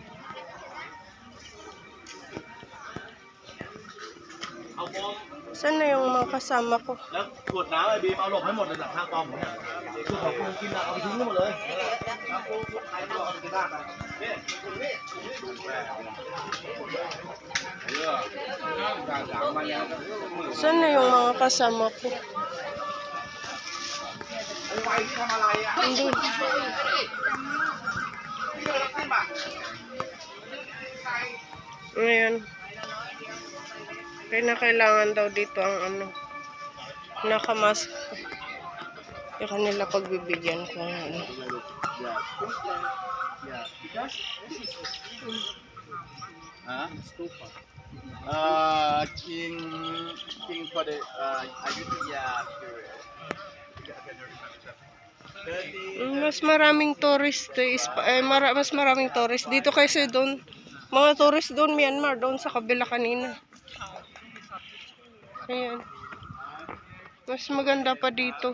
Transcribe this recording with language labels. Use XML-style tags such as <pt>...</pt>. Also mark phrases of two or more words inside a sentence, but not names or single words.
<tl>Saan na yung mga kasama ko?</tl> <th>แล้วขวดน้ำไอ้บีมเอาหลบให้หมดเลยจากข้างกองผมเนี่ยคือของคุณกินอะเอาไปทิ้งให้หมดเลย</th> <tl>Saan na yung mga kasama ko? Andun. Ayan. Kailangan daw dito ang ano, nakamask. Yung kanila pagbibigyan ko ng ano. Stupa.</tl> <en>King for the Ayutthaya period.</en> <tl>Mas maraming tourist mas maraming tourist dito kasi doon. Mga tourist doon Myanmar, doon sa kabila kanina. Ayan. Mas maganda pa dito.</tl>